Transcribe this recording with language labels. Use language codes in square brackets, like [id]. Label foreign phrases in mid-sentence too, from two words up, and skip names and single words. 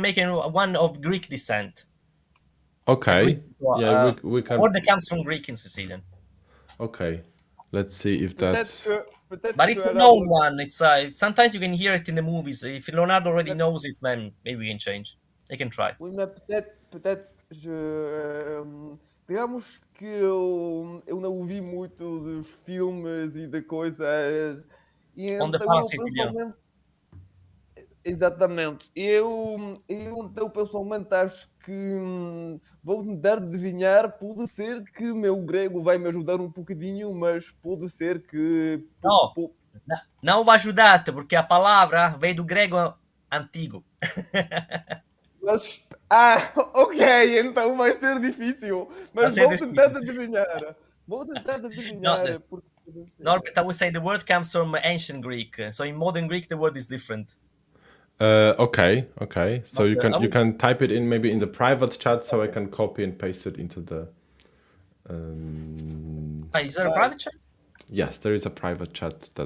[en] I can make one of Greek descent. Okay. Greek, Yeah, we can. word that comes from Greek in Sicilian. Okay. Let's see if that's. But it's a known one. It's sometimes you can hear it in the movies. If Leonardo already knows it, then maybe we can change. They can try. [fr] Oui, mais peut-être, [pt] digamos que eu não ouvi muito de filmes e de coisas, e [en] On the [pt] então [en] far [pt] eu [en] Sicilian. [pt] pessoalmente, exatamente, eu então pessoalmente acho que vou tentar adivinhar, pode ser que meu grego vai me ajudar um bocadinho, mas pode ser que... No, não vai ajudar-te, porque a palavra vem do grego antigo. Mas, ok, então vai ser difícil, mas Vai ser vou tentar difícil. adivinhar. Vou tentar adivinhar, No, porque pode ser. [en] Norbert, I would say the word comes from ancient Greek. So in modern Greek, the word is different. Okay. So But, you can I you would- can type it in maybe in the private chat, so I can copy and paste it into the. Is there a private chat? Yes, there is a private chat that.